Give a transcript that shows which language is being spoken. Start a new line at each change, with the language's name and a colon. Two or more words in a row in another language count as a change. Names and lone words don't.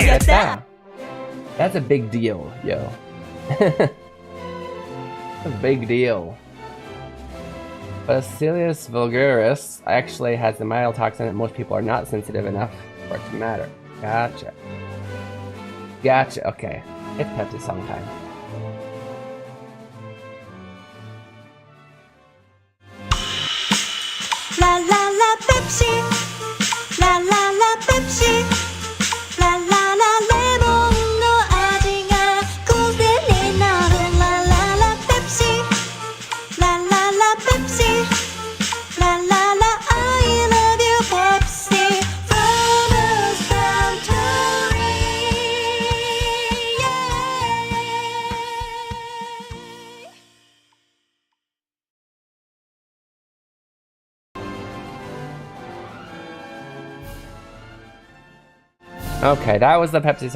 English: Get that. That's a big deal, yo. That's a big deal. Bacillus vulgaris actually has the mycotoxin that most people are not sensitive enough for it to matter. Gotcha. Gotcha, okay. It's Pepsi song time. La la la Pepsi, la la la Pepsi, la la la
Japanese: レモンの味が癖になる。
English: La la la Pepsi, la la la Pepsi, la la la I love you Pepsi from a Suntory. Okay, that was the Pepsi song.